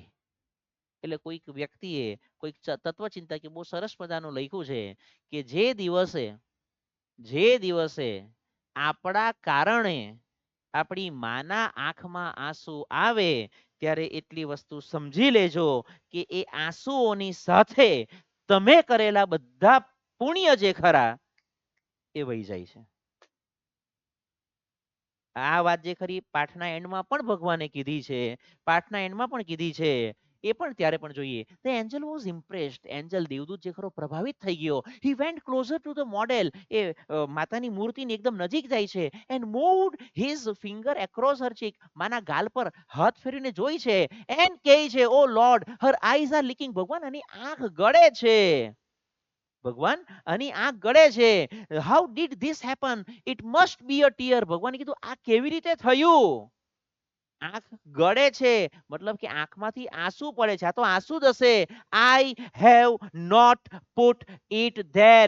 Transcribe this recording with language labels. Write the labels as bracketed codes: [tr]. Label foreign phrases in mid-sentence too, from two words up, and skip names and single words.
[gu] એટલે કોઈક વ્યક્તિએ કોઈક તત્વચિંતા કે બહુ સરસ મજાનું લખ્યું છે કે જે દિવસે આપણા કારણે આપણી માના આંખમાં આંસુ આવે ત્યારે એટલી વસ્તુ સમજી લેજો કે એ આંસુઓની સાથે તમે કરેલા બધા પુણ્ય જે ખરા એ વહી જાય છે. આ વાત જે ખરી પાઠના એન્ડમાં પણ ભગવાને કીધી છે, પાઠના એન્ડમાં પણ કીધી છે. એ પણ ત્યારે પણ જોઈએ. [en] The angel was impressed. [gu] એન્જલ દેવદૂત જે ખરો પ્રભાવિત થઈ ગયો. [en] He went closer to the model. [gu] એ માતાની મૂર્તિની એકદમ નજીક જાય છે [en] and moved his finger across her cheek. [gu] માના ગાલ પર હાથ ફેરીને જોઈ છે and કહે છે, [en] oh Lord, her eyes are leaking. [gu] ભગવાન આની આંખ ગળે છે. ભગવાન આની આંખ ગળે છે. [en] How did this happen? It must be a tear. [gu] ભગવાને કીધું આ કેવી રીતે થયું? આંખ ગળે છે મતલબ કે આંખમાંથી આંસુ પડે છે. આ તો આંસુ જ હશે. [en] I have not put it there.